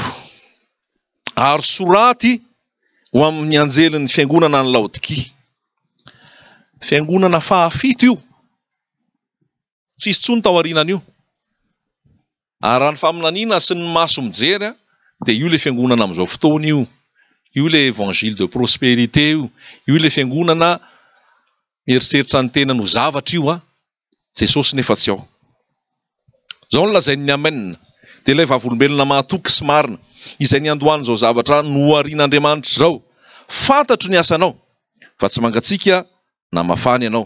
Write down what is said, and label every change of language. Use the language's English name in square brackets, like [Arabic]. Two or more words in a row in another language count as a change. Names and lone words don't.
[Malagasy] Ary soraty ho amin'ny anjelin'ny fiangonana ny Laodikia. Fiangonana fahafito io. Tsisy tsony tao aorianany io. Ary raha ny faminaniana sy ny maso mijery dia io le fiangonana amin'izao fotoana io. Io le [French] évangile de prospérité [Malagasy] io. Io le fiangonana eritreritra ny tena no zavatra io a. Jesosy nefa tsy ao. Zao no lazainy ny amenina. Dia ilay vavolombelona mahatoky sy marina izay ny andohany zao zavatra no arian'Andriamanitra zao. Fantatro ny asanao fa tsy mangatsika na mafany ianao.